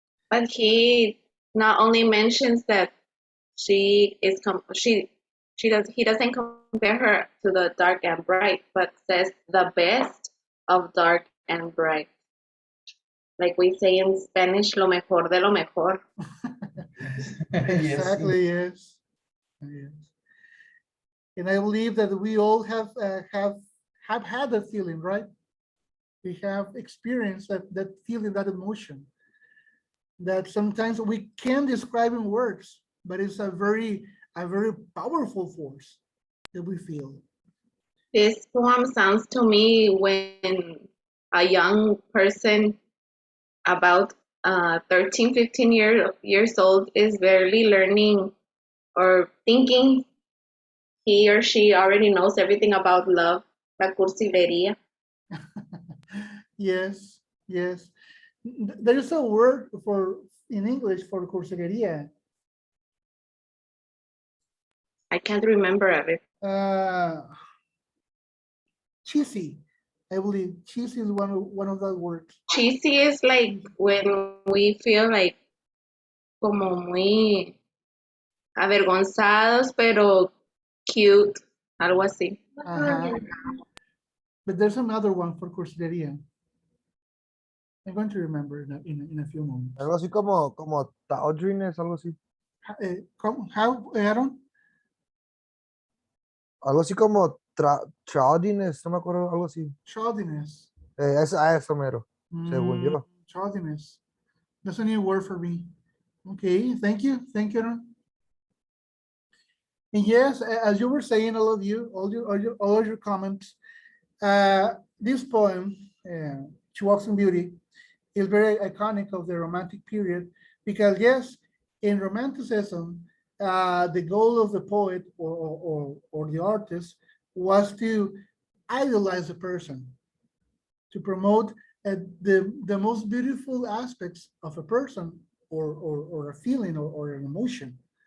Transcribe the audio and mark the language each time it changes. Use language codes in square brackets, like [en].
[en] But he not only mentions that she is he doesn't compare her to the dark and bright, but says the best of dark and bright. Like we say in Spanish, [es] lo mejor de lo mejor. [en] Yes. exactly. Yes, yes. And I believe that we all have had that feeling, right? We have experienced that feeling, that emotion that sometimes we can't describe in words, but it's a very powerful force that we feel. This poem sounds to me when a young person about 13, 15 years old is barely learning or thinking he or she already knows everything about love, la cursilería. Yes, yes. There is a word for in English for cursilería. I can't remember of it. Cheesy. I believe cheesy is one of the words. Cheesy is like when we feel like [es] como muy avergonzados, pero cute, algo así. [en] Uh-huh. But there's another one for cursilería. I'm going to remember in a few moments. [es] Algo así como tawdriness, algo así. [en] How, Aaron? [es] Algo así como tawdriness, no me acuerdo, algo así. [en] Childiness. [es] Eso mero, según yo. [en] Childiness. That's a new word for me. Okay, thank you. Thank you, Aaron. And yes, as you were saying, all of you, all of your comments, this poem, She Walks in Beauty, is very iconic of the Romantic period because yes, in Romanticism, the goal of the poet or the artist was to idolize a person, to promote the most beautiful aspects of a person or a feeling or an emotion.